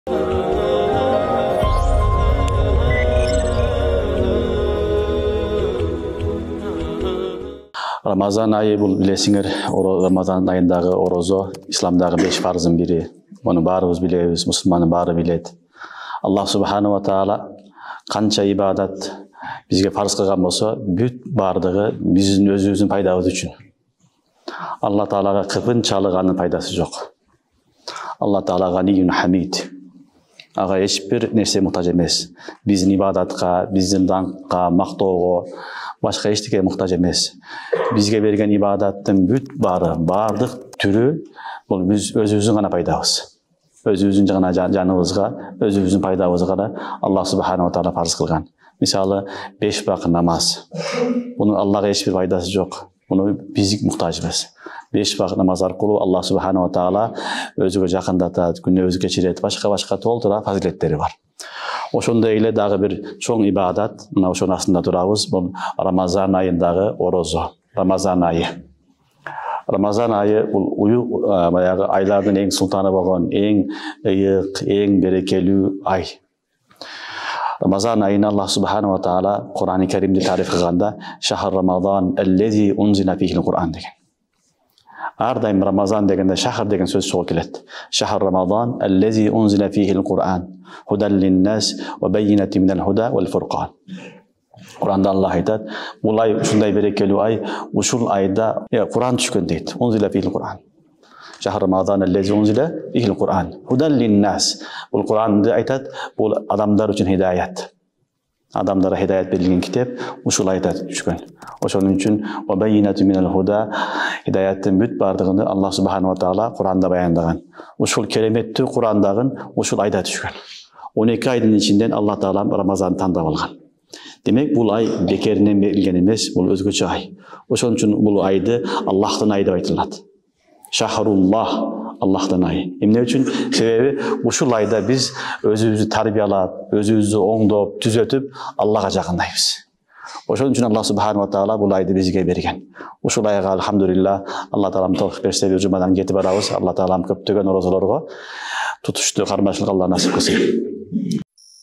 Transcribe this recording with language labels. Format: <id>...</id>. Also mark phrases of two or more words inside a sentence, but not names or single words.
<ky>Ramazan ayı bul bilesiңер, Ramazan ayındагы орозо исламдагы 5 парыздын бири. Муну баарыбыз билебиз, мусулмандын баары билет.</ky> <ar>الله سبحانه وتعالى</ar> <ky>канча ибадат бизге парыз кылган болсо, бүт баардыгы биздин өзүбүздүн пайдабыз үчүн. Алла таалага кыпынчалык пайдасы жок. Алла таала</ky> <ar>غني حميد.</ar> <ky>Ага эч бир нерсе муктаж эмес. Биздин ибадатка, биздин даңкка, мактоого, башка эчтеке муктаж эмес. Бизге берген ибадаттын бүт баардык түрү бул биз өзүбүздүн гана пайдабыз. Өзүбүздүн гана жаныбызга, өзүбүздүн пайдабызга да</ky> <ar>الله سبحانه وتعالى</ar> <ky>парыз кылган. Мисалы 5 вакыт намаз. Мунун Аллага эч бир пайдасы жок. Муну биз муктажбыз. 5 вакыт намаз аркылуу</ky> <ar>الله سبحانه وتعالى</ar> <ky>өзүгө жакындатат, күнөөбүздү кечирет, башка толтура фазилеттери бар. Ошондой эле дагы бир чоң ибадат, мына ошонун астында турабыз, бул Рамазан айындагы орозо. Рамазан айы. Рамазан айы бул баягы айлардын эң султаны болгон, эң ыйык, эң берекелүү ай. Рамазан айына</ky> <ar>الله سبحانه وتعالى</ar> <ky>Кур'ан-ы Каримде тариф кылганда</ky> <ar>«شهر رمضان الذي أنزل فيه القرآن»</ar> <ky>деген. Ар дайым Рамазан дегенде шахр деген сөз чыгып келет.</ky> <ar>شهر رمضان الذي أنزل فيه القرآن هدى للناس وبينات من الهدى والفرقان.</ar> <ky>Кур'анда Аллах айтат, бул ай ушундай берекелүү ай, ушул айда Кур'ан түшкөн дейт.</ky> <ar>أنزل فيه القرآن. شهر رمضان الذي أنزل فيه القرآن هدى للناس.</ar> <ky>Бул Кур'анды айтат, бул адамдар үчүн хидаят. Адамдарға хидаят берилген китеп ушул айда түшкөн. Ошонун үчүн</ky> <ar>وبينات من الهدى</ar> <ky>хидаяттын бүт бардыгын</ky> <ar>الله سبحانه وتعالى</ar> <ky>Кур'анда баяндаган. Ушул кереметтүү Кур'андагын ушул айда түшкөн. 12 айдын ичинден Аллах таала Рамазанды тандап алган. Демек бул ай бекеринен берилген эмес, бул өзгөчө ай. Ошон үчүн бул айды Аллахтын айы деп айтылат. Шахруллах, Аллахтын айы. Эмне үчүн? Себеби ушул айда биз өзүбүздү тарбиялап, өзүбүздү оңдоп, түзөтүп Аллага жакындайбыз. Ошон үчүн</ky> <ar>الله سبحانه وتعالى</ar> <ky>бул айды бизге берген. Ушул айга алхамдулилла, Алла таалам товфик берсе бир жумадан кетип барабыз. Алла таалам көптөгөн орозолорго тутуштуу кармашылык Алла насип кылсын.</ky>